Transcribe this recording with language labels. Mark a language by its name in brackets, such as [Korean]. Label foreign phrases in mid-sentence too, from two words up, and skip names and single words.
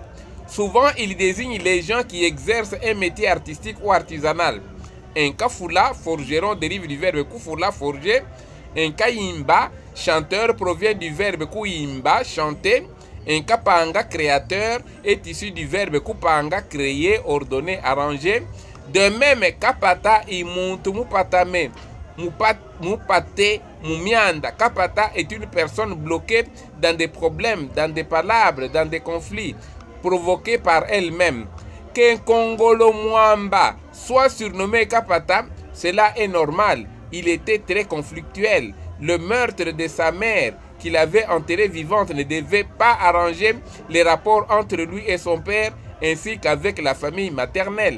[French] Souvent, il désigne les gens qui exercent un métier artistique ou artisanal. Un kafula, forgeron, dérive du verbe kufula, forger. Un kayimba, chanteur, provient du verbe kuyimba, chanter. Un kapanga, créateur, est issu du verbe kupanga, créer, ordonner, arranger. De même, [Luba-Katanga] kapata imuntu mupatame, mupate, mumianda. [French] Kapata est une personne bloquée dans des problèmes, dans des palabres, dans des conflits, provoqués par elle-même. Qu'un Congolo Mwamba soit surnommé Kapata, cela est normal. Il était très conflictuel. Le meurtre de sa mère, qu'il avait enterrée vivante, ne devait pas arranger les rapports entre lui et son père, ainsi qu'avec la famille maternelle.